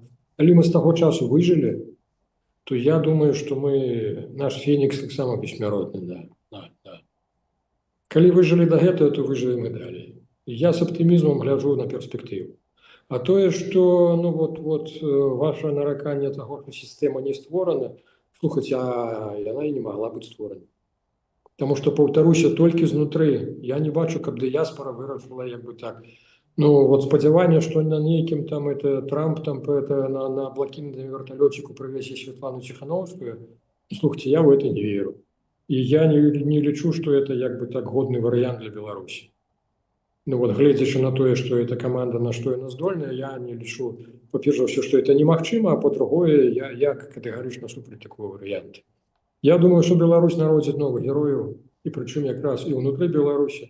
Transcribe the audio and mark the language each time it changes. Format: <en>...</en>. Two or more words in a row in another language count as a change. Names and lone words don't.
<be>Калі мы з таго часу выжылі, то я думаю, што наш фенікс таксама бессмяротны, да. Калі выжылі да гэтага, то выжывем і далей.</be> <ru>Я с оптимизмом гляжу на перспективу.</ru> <be>А тое, што ваше нараканне таго, што сістэма не створана, слухаць, яна і не магла быць створана.</be> <uk>Тому що, повторюся, тільки знутры.</uk> <be>Я не бачу, каб дыяспора вырашила як бы так. Ну, вот спадзяванне, што на нейкім там это Трамп там это на блакітным верталётчику прывезе Светлану Ціхановскую, слухайте,</be> <ru>я в это не веру.</ru> <be>И я не лічу, што это як бы так годны варыянт для Беларусі. Ну вот, гледзячы на тое, што эта каманда, на што яна здольная, я не лічу, па-першае ўсё, што это немагчыма, а па-другое, я катэгарычна супраць такого варыянта.</be> <ru>Я думаю, что</ru> <be>Беларусь народзіць новых герояў, і прычым якраз і ўнутры Беларусі.</be>